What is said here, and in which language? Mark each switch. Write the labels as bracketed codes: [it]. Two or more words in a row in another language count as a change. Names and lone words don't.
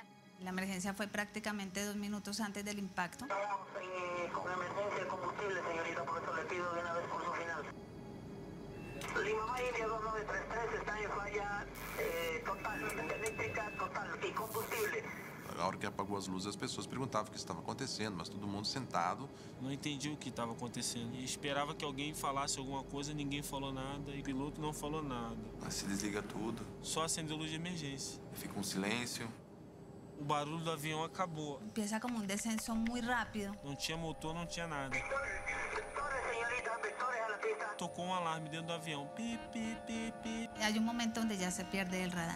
[es] La emergencia fue prácticamente 2 minutos antes del impacto. Estamos con emergencia de combustible, señorita, por eso le pido de una vez por su final. Lima India 2933 está en falla total, eléctrica total y combustible. [pt] Na hora que apagou as luzes, as pessoas perguntavam o que estava acontecendo, mas todo mundo sentado. Não entendi o que estava acontecendo. E esperava que alguém falasse alguma coisa, ninguém falou nada. E o piloto não falou nada. Mas se desliga tudo. Só acendeu luz de emergência. Fica um silêncio. O barulho do avião acabou. [es] Empieza como un descenso muy rápido. [pt] Não tinha motor, não tinha nada. Tocou um alarme dentro do avião. Pi, pi, pi, pi. [es] Hay un momento donde ya se pierde el radar.